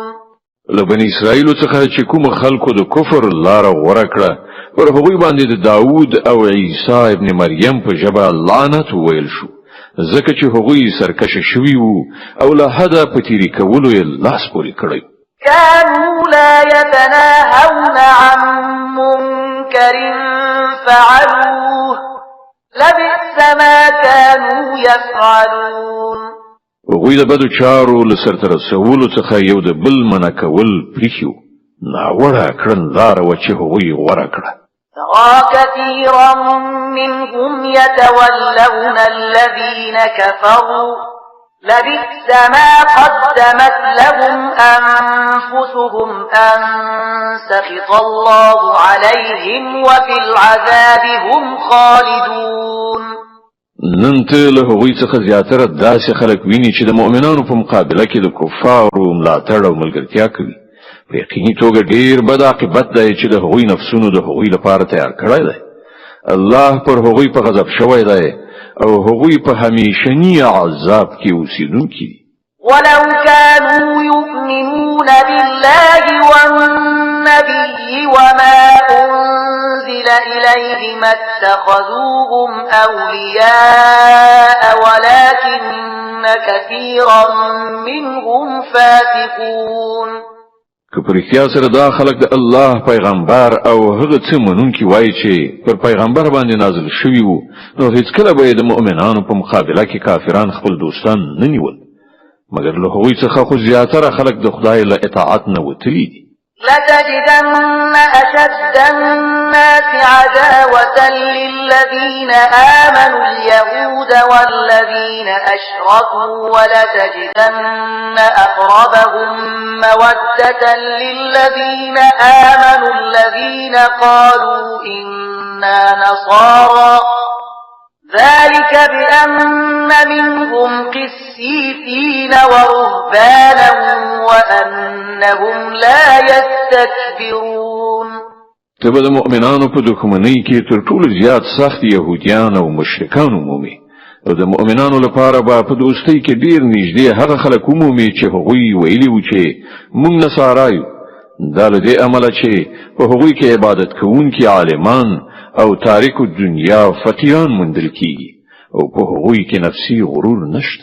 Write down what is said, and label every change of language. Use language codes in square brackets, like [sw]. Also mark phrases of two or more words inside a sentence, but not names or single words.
[ps] لبني اسرائیل څخه چې کوم خلکو د کفر لار غوړه کړه پر هغوی باندې د داوود او عیسی ابن مریم په ژبه لعنت ویل شو ځکه چې هغوی سرکشه شوي وو او له حده په تیری کولو یې لاس پورې کړی. [ar] كانوا لا يتناهون عن منكر فعلوه لبئس ما كانوا يفعلون. [ps] هغوی د بدو چارو له سرته رسولو څخه یو د بل منع کول پریښیو. ناوړه کړنلاره وه چې هغوی غوره کړه. [ar] ترى كثيرا منهم يتولون الذين كفروا لبئس ما قدمت لهم أنفسهم أن سخط الله عليهم وفي العذاب هم خالدون. [ps] نن ته له هغوی څخه زیاتره داسې خلک ویني چې د مؤمنانو په مقابله کې د کفارو ملاتړ او ملګرتیا کوي. په یقیني توګه ډیر بد عاقبت دی چې د هغوی نفسونو د هغوی لپاره تیار کړی دی. الله پر هغوی په غضب شوی دی او هغوی په همیشنی عذاب کې اوسیدونکي دي. [ar] ولو كانوا يؤمنون بالله وما أنزل إليهم اتخذوهم أولياء ولكن كثيرا منهم فاسقون. [ps] که پر اختیار سره دا خلق د الله پیغمبر او هغه څه منونکي وایي چې پر پیغمبر باندې نازل شوی وو، نو هیڅ کله به د مؤمنانو په مقابله کې کافران خپل دوستان نه نیول، مګر له هغوی څخه خو زیاتره خلق د خدای له اطاعت نه وتلي دي. [ar] لتجدن أشد الناس عداوة للذين آمنوا اليهود والذين أشركوا ولتجدن أقربهم مودة للذين آمنوا الذين قالوا إنا نصارى ذلك بأن منهم قسيسين ورهبانا وأنهم لا يستكبرون. [ps] تبه د مؤمنانو په دښمنۍ کې تر ټولو زیات سخت يهوديان او مشرکان عمومي، او د مؤمنانو لپاره به په دوستۍ کې ډیر نږدې هغه خلک عمومي چې هغوی ویلي وو چې موږ نصارایو، دا له دې امله چې په هغوی کې عبادت کوونکي عالمان او تاریکو دنیا فقیران مندل کیږي او په هغوی کې نفسي غرور نشته.